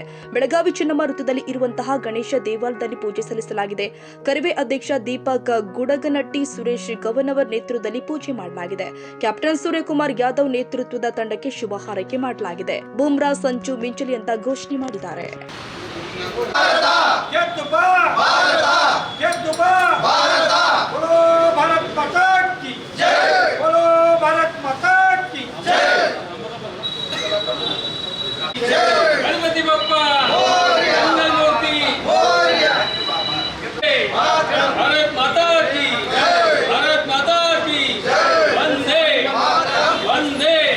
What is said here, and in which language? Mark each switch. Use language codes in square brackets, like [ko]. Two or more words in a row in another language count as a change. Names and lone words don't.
[kn] ಬೆಳಗಾವಿ ಚೆನ್ನಮ್ಮ ವೃತ್ತದಲ್ಲಿ ಇರುವಂತಹ ಗಣೇಶ ದೇವಾಲಯದಲ್ಲಿ ಪೂಜೆ ಸಲ್ಲಿಸಲಾಗಿದೆ. ಕರಿವೆ ಅಧ್ಯಕ್ಷ ದೀಪಕ್ ಗುಡಗನಟ್ಟಿ, ಸುರೇಶ್ ಗವನವರ್ ನೇತೃತ್ವದಲ್ಲಿ ಪೂಜೆ ಮಾಡಲಾಗಿದೆ. ಕ್ಯಾಪ್ಟನ್ ಸೂರ್ಯಕುಮಾರ್ ಯಾದವ್ ನೇತೃತ್ವದ ತಂಡಕ್ಕೆ ಶುಭ ಹಾರೈಕೆ ಮಾಡಲಾಗಿದೆ. ಬೂಮ್ರಾ ಸಂಚು ಮಿಂಚಲಿ ಅಂತ ಘೋಷಣೆ ಮಾಡಿದ್ದಾರೆ. [hi] गणपति बप्पा मंगलमूर्ति भारत माता की भारत माता की वंदे वंदे